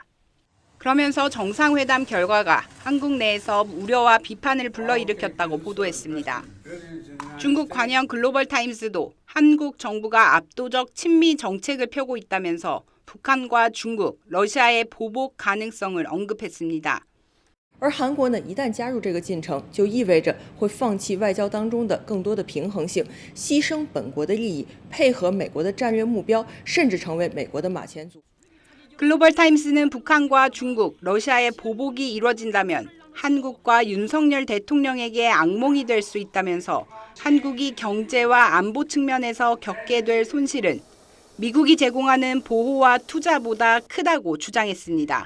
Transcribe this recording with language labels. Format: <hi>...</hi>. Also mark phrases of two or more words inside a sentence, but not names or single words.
<ko>그러면서 정상회담 결과가 한국 내에서 우려와 비판을 불러일으켰다고 보도했습니다. 중국 관영 글로벌타임스도 한국 정부가 압도적 친미 정책을 펴고 있다면서 북한과 중국, 러시아의 보복 가능성을 언급했습니다.</ko> <zh>而韩国呢，一旦加入这个进程，就意味着会放弃外交当中的更多的平衡性，牺牲本国的利益，配合美国的战略目标，甚至成为美国的马前卒。</zh> <ko>글로벌타임스는 북한과 중국, 러시아의 보복이 이뤄진다면 한국과 윤석열 대통령에게 악몽이 될 수 있다면서 한국이 경제와 안보 측면에서 겪게 될 손실은 미국이 제공하는 보호와 투자보다 크다고 주장했습니다.</ko>